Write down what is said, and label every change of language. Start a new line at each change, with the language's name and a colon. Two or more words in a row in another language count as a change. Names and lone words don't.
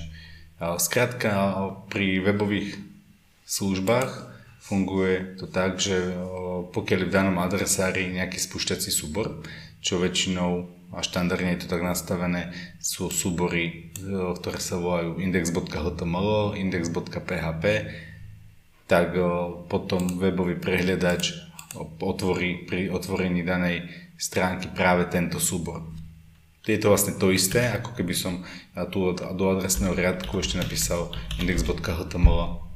Slovak: Skrátka, pri webových službách funguje to tak, že pokiaľ je v danom adresári nejaký spúšťací súbor, čo väčšinou a štandardne je to tak nastavené, sú súbory, ktoré sa volajú index.html, index.php, tak potom webový prehľadač otvorí pri otvorení danej stránky práve tento súbor. Je to vlastne to isté, ako keby som tu do adresného riadku ešte napísal index.html.